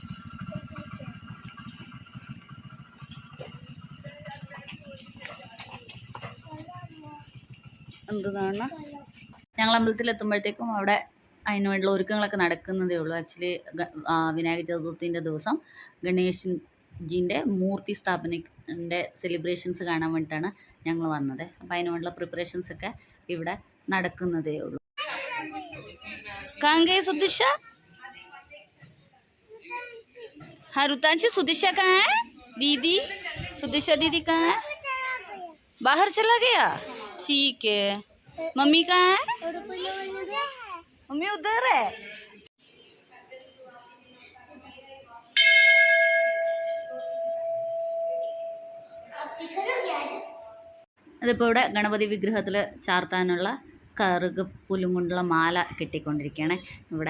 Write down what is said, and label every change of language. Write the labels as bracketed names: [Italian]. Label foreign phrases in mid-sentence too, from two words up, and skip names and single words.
[Malayalam] എന്താണ് ഞങ്ങൾ അമ്പലത്തിലെത്തുമ്പോഴത്തേക്കും അവിടെ അതിന് വേണ്ടിയുള്ള ഒരുക്കങ്ങളൊക്കെ നടക്കുന്നതേ ഉള്ളൂ. ആക്ച്വലി വിനായക ചതുർത്ഥിൻ്റെ ദിവസം ഗണേശൻജിൻ്റെ മൂർത്തി സ്ഥാപനത്തിൻ്റെ സെലിബ്രേഷൻസ് കാണാൻ വേണ്ടിയിട്ടാണ് ഞങ്ങൾ വന്നത്. അപ്പോൾ അതിന് വേണ്ടിയുള്ള പ്രിപ്പറേഷൻസൊക്കെ ഇവിടെ നടക്കുന്നതേ ഉള്ളൂ. കാങ്കേ സുദിഷ [Hindi] हाँ रुतांशी, सुदिशा कहाँ है? दीदी सुदिशा दीदी कहाँ है? बाहर चला गया। ठीक है, मम्मी कहाँ है? मम्मी उधर है। [Malayalam] അതിപ്പോൾ ഇവിടെ ഗണപതി വിഗ്രഹത്തിൽ ചാർത്താനുള്ള കറുകപ്പുല്ലും കൊണ്ടുള്ള മാല കെട്ടിക്കൊണ്ടിരിക്കുകയാണ് ഇവിടെ.